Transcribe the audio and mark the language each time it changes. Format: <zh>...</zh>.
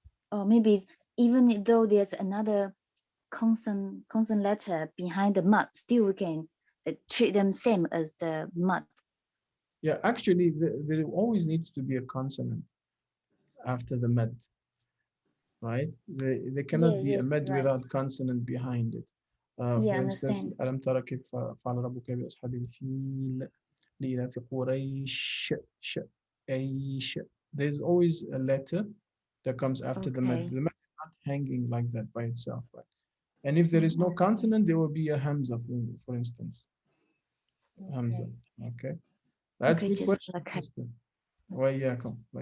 <en>Or maybe it's, even though there's another consonant letter behind the mud, still we can treat them same as the mud. Yeah, actually, there always needs to be a consonant after the mad, right? There cannot be a mad without consonant behind it. For instance,</en> <ar>ألم ترى كيف فعل ربك بأصحاب الفيل لإيلاف قريش أيش.</ar> <en>There's always a letter that comes after the mad. The mad is not hanging like that by itself, right? And if there is no consonant, there will be a hamza, for instance. Hamza, okay? That's a good question. وإياكم.</en>